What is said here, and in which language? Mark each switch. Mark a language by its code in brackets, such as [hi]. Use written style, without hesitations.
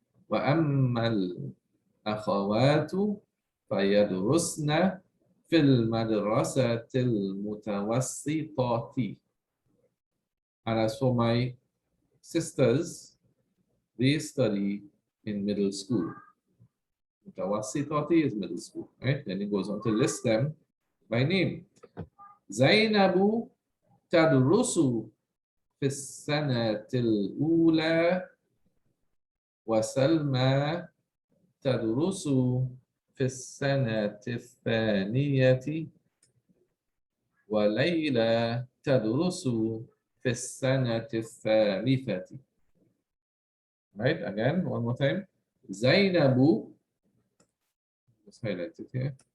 [ar] وأما الأخوات فيدرسن في المدرسة المتوسطة. [en] And as for my sisters, they study in middle school. Mutawassitati is middle school, right? Then he goes on to list them by name. [ar] Zainabu tadrusu في السنة الأولى وسلمى تدرس في السنة الثانية وليلى تدرس في السنة الثالثة. [en] Right, again, one more time. Zainabu, let's highlight it here.